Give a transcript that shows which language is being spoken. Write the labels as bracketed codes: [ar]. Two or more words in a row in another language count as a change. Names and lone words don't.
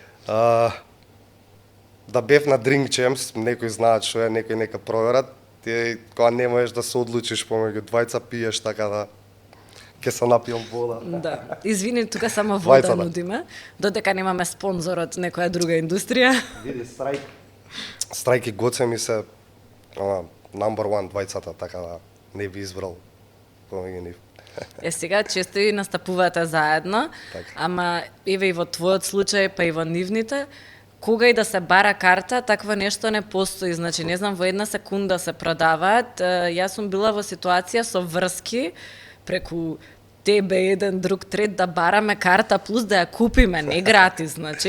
[mk] Да бев на Drink Champs, некој знаат што е, некој нека проверат, ти кога не можеш да се одлучиш помеѓу двајца пиеш така да ќе се напијам вода. Да. Извини, тука само вода Двајцата. нудиме, додека немаме спонзор од некоја друга индустрија. Види, Страйк и Гоце ми се [en] number one [mk] двајцата, така да не би избрал помеѓу нив. Сега често и настапувате заедно, Така. ама еве и во твојот случај, па и во нивните, кога и да се бара карта, такво нешто не постои. Значи, не знам, во една секунда се продаваат. Јас сум била во ситуација со врски преку тебе, еден, друг, трет, да бараме карта, плюс да ја купиме, не гратис, значи.